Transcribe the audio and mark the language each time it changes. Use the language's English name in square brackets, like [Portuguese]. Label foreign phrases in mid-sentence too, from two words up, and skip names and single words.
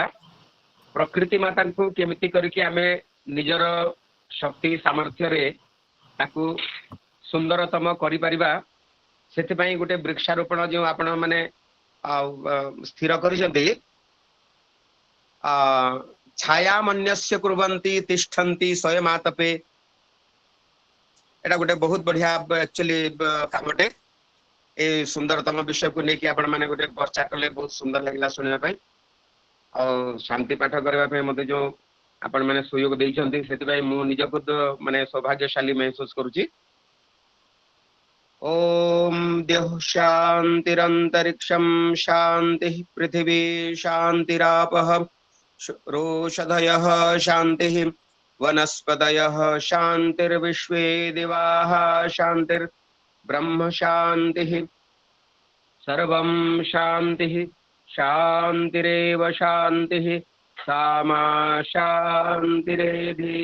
[Odia] ପ୍ରକୃତି ମାତାଙ୍କୁ କେମିତି କରିକି ଆମେ ନିଜର ଶକ୍ତି ସାମର୍ଥ୍ୟରେ ତାକୁ ସୁନ୍ଦରତମ କରିପାରିବା, ସେଥିପାଇଁ ଗୋଟେ ବୃକ୍ଷାରୋପଣ ଯେଉଁ ଆପଣ ମାନେ ସ୍ଥିର କରିଛନ୍ତି, [Sanskrit] ଛାୟା ମନ୍ୟସ୍ୟ କୁର୍ବନ୍ତି ତିଷ୍ଠନ୍ତି ସ୍ୱୟମାତପେ, [Odia] ଏଟା ଗୋଟେ ବହୁତ ବଢିଆ ଆକ୍ଚୁଆଲି କାମଟେ। ଏ ସୁନ୍ଦରତମ ବିଷୟକୁ ନେଇକି ଆପଣ ମାନେ ଗୋଟେ ଚର୍ଚ୍ଚା କଲେ, ବହୁତ ସୁନ୍ଦର ଲାଗିଲା ଶୁଣିବା ପାଇଁ। ଆଉ ଶାନ୍ତି ପାଠ କରିବା ପାଇଁ ମତେ ଯୋଉ ଆପଣ ମାନେ ସୁଯୋଗ ଦେଇଛନ୍ତି, ସେଥିପାଇଁ ମୁଁ ନିଜକୁ ମାନେ ସୌଭାଗ୍ୟଶାଳୀ ମେହସୁସ କରୁଛି। [Sanskrit] ओम द्यौः शान्तिरन्तरिक्षं शान्तिः पृथिवी शान्तिरापः रोषधयः शान्तिः वनस्पतयः शान्तिर्विश्वे दिवाः शान्तिर्ब्रह्म शान्तिः सर्वं शान्तिः शान्तिरेव शान्तिः सामा शान्तिरेधि।